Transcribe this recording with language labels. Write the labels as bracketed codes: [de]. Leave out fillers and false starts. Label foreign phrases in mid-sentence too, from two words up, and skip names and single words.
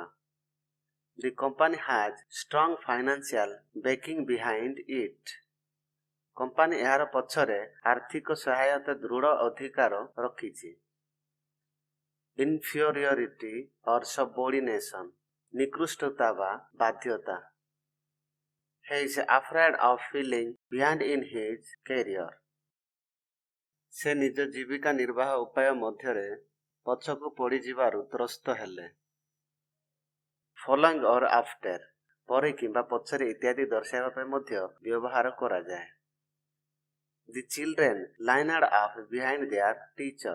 [en] The company has strong financial backing behind it. [or] କମ୍ପାନୀ ଏହାର ପଛରେ ଆର୍ଥିକ ସହାୟତା ଦୃଢ଼ ଅଧିକାର ରଖିଛି। [en] inferiority or subordination, [or] ନିକୃଷ୍ଟତା ବା ବାଧ୍ୟତା। [en] He is afraid of falling behind in his career. [or] ସେ ନିଜ ଜୀବିକା ନିର୍ବାହ ଉପାୟ ମଧ୍ୟରେ ପଛକୁ ପଡ଼ିଯିବାରୁ ତ୍ରସ୍ତ ହେଲେ। [en] following or after, [or] ପରେ କିମ୍ବା ପଛରେ ଇତ୍ୟାଦି ଦର୍ଶାଇବା ପାଇଁ ମଧ୍ୟ ବ୍ୟବହାର କରାଯାଏ। [en] The children lined up behind their teacher.